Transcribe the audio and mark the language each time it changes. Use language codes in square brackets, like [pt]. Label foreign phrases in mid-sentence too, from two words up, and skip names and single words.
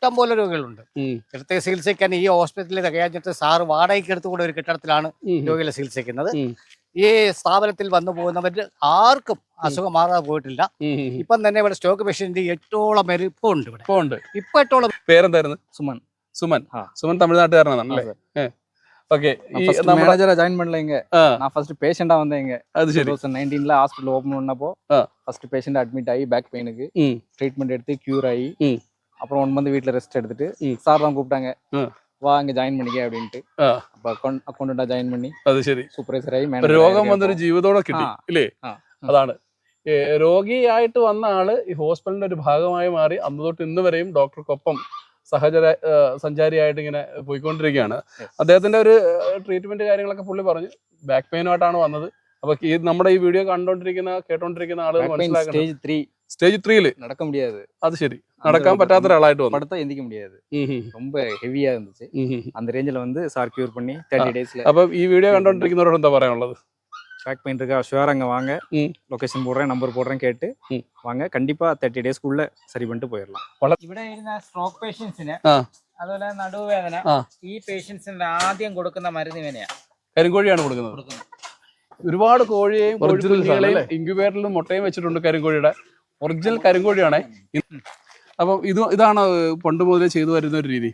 [ml] ഇവിടുത്തെ ചികിത്സിക്കാൻ ഈ ഹോസ്പിറ്റലിൽ തികയാഞ്ഞിട്ട് സാറ് വാടകയ്ക്ക് എടുത്തുകൂടെ ഒരു കെട്ടിടത്തിലാണ് രോഗികളെ ചികിത്സിക്കുന്നത്. ഈ സ്ഥാപനത്തിൽ വന്നു പോകുന്നവർ ആർക്കും അസുഖം മാറാതെ പോയിട്ടില്ല. ഇപ്പം തന്നെ ഇവിടെ [en] stock patient [ml] 8ഓളം പേര് ഇപ്പൊ ഉണ്ട്. ഇവിടെ ഇപ്പൊ 8ഓളം. പേരെന്തായിരുന്നു? സുമൻ. സുമൻ തമിഴ്നാട്ടുകാരനാണല്ലേ? [ta] ஓகே மேனேஜரா ஜாயின் பண்ணல இங்க. நான் [en] first patient [ta] வந்தேன் இங்க. அது சரி. 2019ல ஹாஸ்பிடல் ஓபன் பண்ணப்போ [en] first patient [ta] அட்மிட் ஆகி [en] back pain treatment [ta] எடுத்து கியூர் ஆகி அப்புறம் 1 மந்த் வீட்ல ரெஸ்ட் எடுத்துட்டு சார் தான் கூப்பிட்டாங்க, வா இங்க ஜாயின் பண்ணிக்க அப்படின்ட்டு. அப்ப அக்கவுண்டன்டா ஜாயின் பண்ணி [ml] അത് ശരി [ta] சூப்பர்வைசரா மேனேஜர். [ml] രോഗം വന്നൊരു ജീവിതത്തോടെ കിട്ടി ഇല്ലേ? അതാണ് രോഗിയായിട്ട് വന്ന ആള് ഈ ഹോസ്പിറ്റലിന്റെ ഒരു ഭാഗമായി മാറി അന്ന് തൊട്ട് ഇന്ന് വരെയും ഡോക്ടർക്കൊപ്പം സഞ്ചാരിയായിട്ട് ഇങ്ങനെ പോയിക്കൊണ്ടിരിക്കുകയാണ്. അദ്ദേഹത്തിന്റെ ഒരു ട്രീറ്റ്മെന്റ് കാര്യങ്ങളൊക്കെ പുള്ളി പറഞ്ഞു. [en] back pain [ml] വന്നത്. അപ്പൊ നമ്മുടെ ഈ വീഡിയോ കേട്ടോണ്ടിരിക്കുന്ന ആളുകൾ മനസ്സിലാക്കണം, സ്റ്റേജ് 3 [ta] நடக்க முடியாது. [ml] അത് ശരി, നടക്കാൻ പറ്റാത്ത ഒരാളായിട്ട് വന്നു. [ta] പടുത്ത എந்திக்க முடியாது, ரொம்ப ஹெவியா இருந்துச்சு. அந்த ரேஞ்சில வந்து சார் கியூர் பண்ணி 30 டேஸ்ல. [ml] അപ്പൊ ഈ വീഡിയോ കണ്ടോണ്ടിരിക്കുന്നവരോട് എന്താ പറയാനുള്ളത്? [en] back pain [ta] இருக்கா, ஷுவரா அங்கே வாங்க, லொக்கேஷன் போடுறேன், நம்பர் போடுறேன், கேட்டு வாங்க. கண்டிப்பா 30 டேஸ்க்குள்ள சரி பண்ணிட்டு போயிடலாம். [ml] ഇവിടെ ഇരുന്ന [en] stroke patients [ml] അതുപോലെ നടുവേദന ഈ പേഷ്യൻസിന് ആദ്യം കൊടുക്കുന്ന മരുന്ന് ഇവനെയാണ്, കരിങ്കോഴിയാണ് കൊടുക്കുന്നത്. ഒരുപാട് കോഴിയെയും കോഴികളെയും ഇൻക്യുബേറ്ററിലും മുട്ടയും വെച്ചിട്ടുണ്ട്. കരിങ്കോഴിയുടെ ഒറിജിനൽ കരിങ്കോഴിയാണ്. അപ്പം ഇതാണ് പണ്ട് മുതലേ ചെയ്തു വരുന്ന ഒരു രീതി.